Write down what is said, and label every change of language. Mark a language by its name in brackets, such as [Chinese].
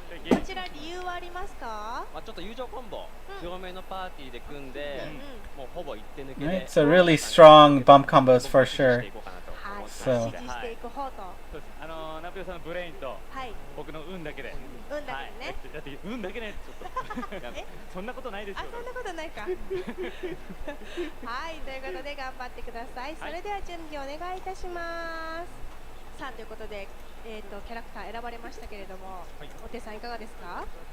[Japanese] こちら理由はありますか？ちょっと友情コンボ、強めのパーティーで組んで、もうほぼ一手抜け [English] Right, [Japanese] で。 [English] so really strong bump combos for sure. [Japanese] 支持していく方と。ナピオさんのブレインと僕の運だけで。運だけでね。だって運だけね、ちょっと。そんなことないですよ。あ、そんなことないか。はい、ということで頑張ってください。それでは準備お願いいたします。さあということで、キャラクター選ばれましたけれども、お手さんいかがですか？